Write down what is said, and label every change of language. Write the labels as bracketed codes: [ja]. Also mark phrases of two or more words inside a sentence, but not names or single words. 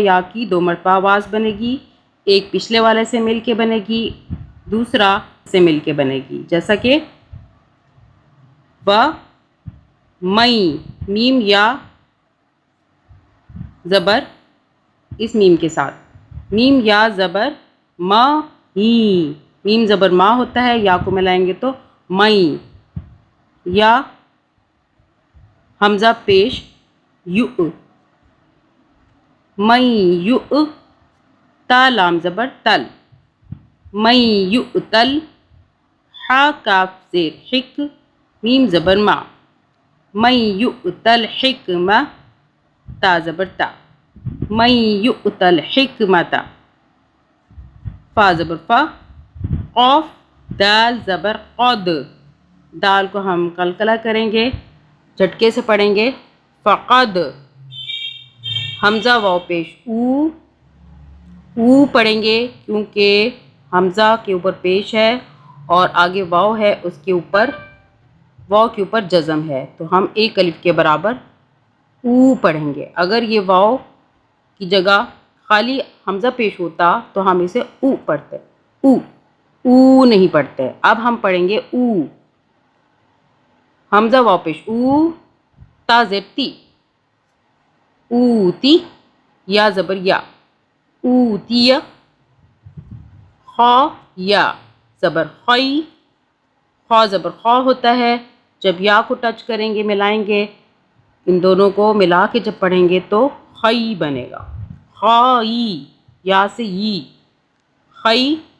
[ur] یا کی 2 مرتبہ آواز بنے گی، ایک پچھلے والے سے مل کے بنے گی، دوسرا سے مل کے بنے گی، جیسا کہ و مئی، میم یا زبر اس میم کے ساتھ، میم یا زبر ما ہی، میم زبر ما ہوتا ہے، یا کو ملائیں گے تو مئی، یا حمزہ پیش یؤ، من یؤ، تا لام زبر تل، من یؤتل، ہا کاف زیر حک، میم زبر ما، من یؤتل حکمہ، تا زبر تا، من یؤتل حکمت، فا زبر فا، قاف دال زبر قد، دال کو ہم قلقلہ کریں گے، جھٹکے سے پڑھیں گے، فقد، حمزہ واو پیش او پڑھیں گے کیونکہ حمزہ کے اوپر پیش ہے اور آگے واو ہے، اس کے اوپر واو کے اوپر جزم ہے، تو ہم 1 الف کے برابر او پڑھیں گے۔ اگر یہ واو کی جگہ خالی حمزہ پیش ہوتا تو ہم اسے او پڑھتے، او نہیں پڑھتے۔ اب ہم پڑھیں گے او، حمزہ واو پیش او، تا زیر تی، اوتی، یا زبر یا، اوتی، خا یا زبر خی، خا زبر خا ہوتا ہے، جب یا کو ٹچ کریں گے، ملائیں گے، ان دونوں کو ملا کے جب پڑھیں گے تو خی بنے گا، خائی، یا سے ی، خی،